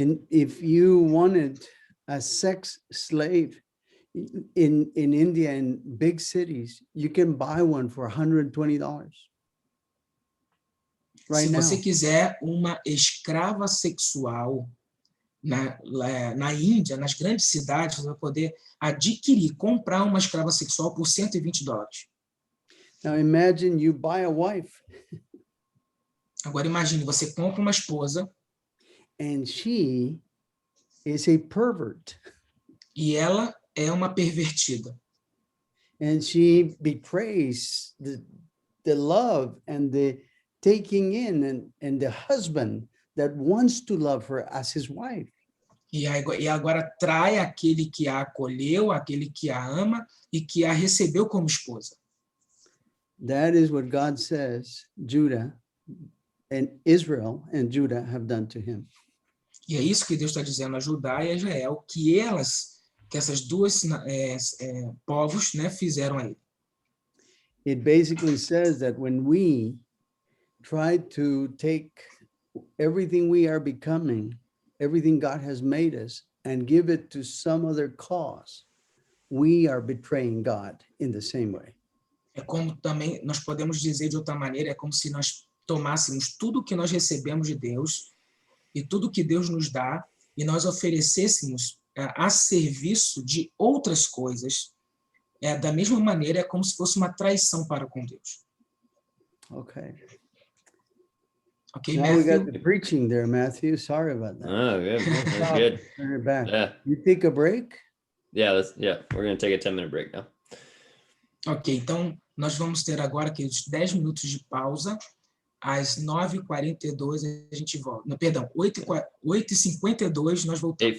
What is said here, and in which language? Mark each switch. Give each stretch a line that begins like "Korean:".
English: If you wanted a sex slave in India, in big cities, you can buy one for $120.
Portuguese: Se você quiser uma escrava sexual na Índia, nas grandes cidades, você vai poder comprar uma escrava sexual por $120.
English: Now imagine you buy a wife.
Portuguese: Agora imagine, você compra uma esposa.
English: And she is a pervert.
Portuguese: E ela é uma pervertida.
English: And she betrays the love and the taking in and the husband that wants to love her as his wife.
Portuguese: E agora trai aquele que a acolheu, aquele que a ama e que a recebeu como esposa.
English: That is what God says Judah and Israel and Judah have done to him.
Portuguese: E é isso que Deus está dizendo a Judá e a Israel, que essas duas povos, né, fizeram a ele.
English: It basically says that when we try to take everything we are becoming everything God has made us and give it to some other cause, we are betraying God in the same way.
Portuguese: É como também nós podemos dizer de outra maneira, é como se nós tomássemos tudo que nós recebemos de Deus e tudo que Deus nos dá e nós oferecêssemos a serviço de outras coisas. Da mesma maneira, é como se fosse uma traição para com Deus.
English: Okay. Okay, Now Matthew? we got the preaching there, Matthew. Sorry about that. Oh, good. That's good. Turn it back. Yeah. You take a break? Yeah, we're going to take a 10-minute break now.
Portuguese: Ok, então nós vamos ter agora aqui os 10 minutos de pausa. Às 9h42 a gente volta. Não, perdão, 8h52 nós voltamos.